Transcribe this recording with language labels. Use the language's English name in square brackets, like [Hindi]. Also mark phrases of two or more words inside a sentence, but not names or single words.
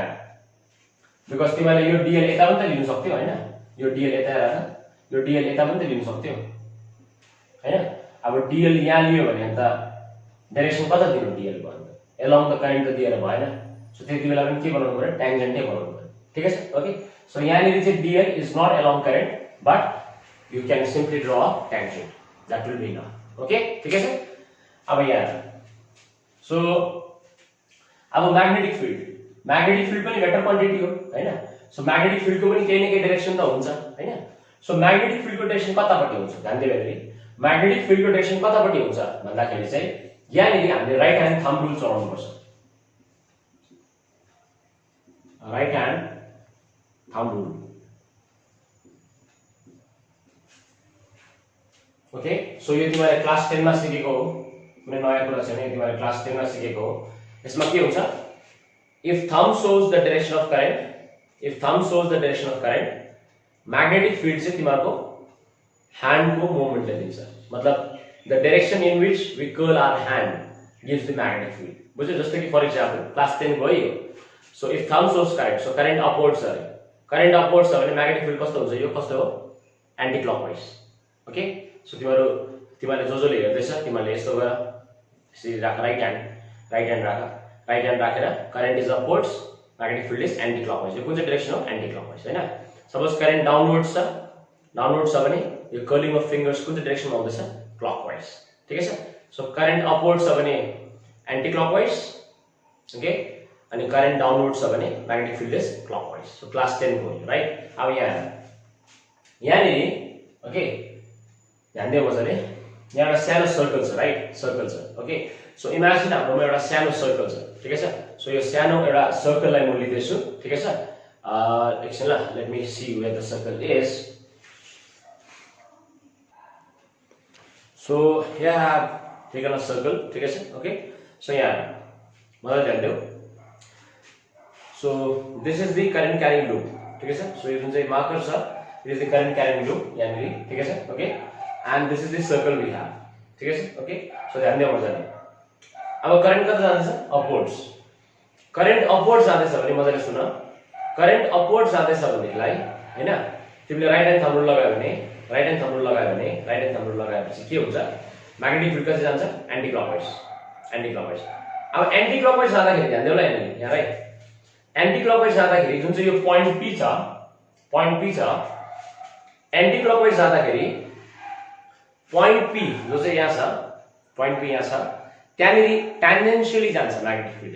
[Nepali] बिकज तिमीले यो dl यता पनि त लिन सक्थ्यौ हैन यो dl यता राख यो dl यता पनि त लिन सक्थ्यौ हैन अब dl यहाँ लियो भने त डाइरेक्सन कता दिनु dl को अन्त [English] along the current [Nepali] त दिएर भएन सो त्यति बेला पनि के बनाउनु पर्यो टेन्जेन्टै बनाउनु पर्यो ठीक है [English] okay so [Nepali] यहाँ नि चाहिँ [English] dl is not along current but you can simply draw a tangent that will be enough okay [Nepali] ठीक है अब यहाँ सो अब [English] magnetic field [Nepali] पनि [English] vector quantity [Nepali] हो हैन [English] so magnetic field [Nepali] को पनि केही न केही डाइरेक्सन त हुन्छ हैन [English] so magnetic field [Nepali] को डाइरेक्सन कतापट्टि हुन्छ ध्यान दिएर [English] magnetic field [Nepali] को डाइरेक्सन कतापट्टि हुन्छ भन्दाखेरि चाहिँ यहाँ नि हामीले [English] right hand thumb rule [Nepali] चलाउनु पर्छ [English] right hand thumb rule okay so [Nepali] यो तिमीले क्लास 10 मा सिकेको हो कुनै नयाँ कुरा छैन तिमीले क्लास 10 मा सिकेको हो यसमा के हुन्छ [English] if thumb shows the direction of current magnetic field [Nepali] चाहिँ तिमीहरुको ह्यान्ड को मोमेन्ट ले दिन्छ मतलब [English] the direction in which we curl our hand gives the magnetic field [Nepali] बुझ्यो जस्तो कि [English] for example [Nepali] क्लास 10 भयो सो [English] if thumb shows current so current upwards [Nepali] छ भने [English] magnetic field [Nepali] कस्तो हुन्छ यो कस्तो हो [English] anti clockwise okay so [Nepali] तिमीले जसले हेर्दैछ तिमीले यस्तो गर यसरी राख [English] right hand [Nepali] राखेर [English] current is upwards magnetic field is anti clockwise [Nepali] यो कुन चाहिँ डाइरेक्सन हो [English] anti clockwise [Nepali] हैन सपोज [English] current downwards [Nepali] छ भने यो [English] curling of fingers [Nepali] कुन चाहिँ डाइरेक्सनमा आउँदैछ क्लकवाइज ठीक है सो [English] current upwards [Nepali] छ भने [English] anti clockwise okay [Nepali] अनि [English] current downwards [Nepali] छ भने [English] magnetic field is clockwise so class [Nepali] 10 को राइट अब यहाँ नि ओके ध्यान दियो मजाले यहाँ एउटा सानो सर्कल छ राइट सर्कल छ ओके [English] so imagine [Nepali] हाम्रोमा एउटा सानो सर्कल छ ठीक है सो यो सानो एउटा सर्कललाई म लिदैछु ठीक है एकछिन ल [English] let me see where the circle is so here I have taken a circle [Nepali] ठीक है [English] okay so [Nepali] यहाँ मजाले ध्यान दियो [English] so this is the current carrying loop [Nepali] ठीक है सो यो जुन चाहिँ मार्कर छ [English] it is the current carrying loop [Nepali] यहाँ ठीक है [English] okay and this is the circle we have [Nepali] ठीक है [English] okay so [Nepali] ध्यान दियो मजाले अब करंट कता जाँदैछ [English] upwards current upwards [Nepali] जाँदैछ भने मजाले सुन [English] current upwards [Nepali] जाँदैछ भनेलाई हैन तिमीले [English] right hand thumb rule [Nepali] लगाएपछि के हुन्छ [English] magnetic field [Nepali] कता जान्छ [English] anti clockwise [Nepali] अब [English] anti clockwise [Nepali] जाँदाखेरि ध्यान दियो ल यहाँ [English] right anti clockwise [Nepali] जाँदाखेरि जुन चाहिँ यो पोइन्ट P छ [English] anti clockwise [Nepali] जाँदाखेरि पोइन्ट पी जो चाहिँ यहाँ छ, पोइन्ट पी यहाँ छ, त्यहाँनिर ट्यान्जेन्शियली जान्छ [English] magnetic field.